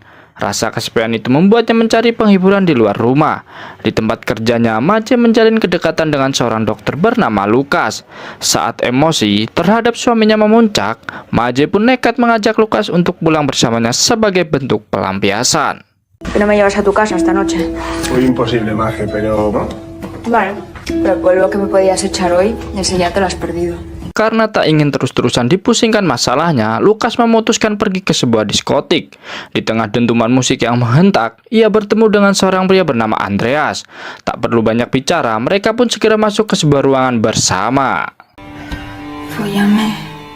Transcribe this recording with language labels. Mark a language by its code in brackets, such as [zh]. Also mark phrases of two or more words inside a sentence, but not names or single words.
[id] Rasa kesepian itu membuatnya mencari penghiburan di luar rumah. Di tempat kerjanya, Maje menjalin kedekatan dengan seorang dokter bernama Lukas. Saat emosi terhadap suaminya memuncak, Maje pun nekat mengajak Lukas untuk pulang bersamanya sebagai bentuk pelampiasan. [es] ¿Que no me llevas a tu casa esta noche? Muy imposible, Maje, pero... Vale, pero el polvo que me podías echar hoy, ese ya te lo has perdido. [id] Karena tak ingin terus-terusan dipusingkan masalahnya, Lukas memutuskan pergi ke sebuah diskotik. Di tengah dentuman musik yang menghentak, ia bertemu dengan seorang pria bernama Andreas. Tak perlu banyak bicara, mereka pun segera masuk ke sebuah ruangan bersama. [es] Fóllame.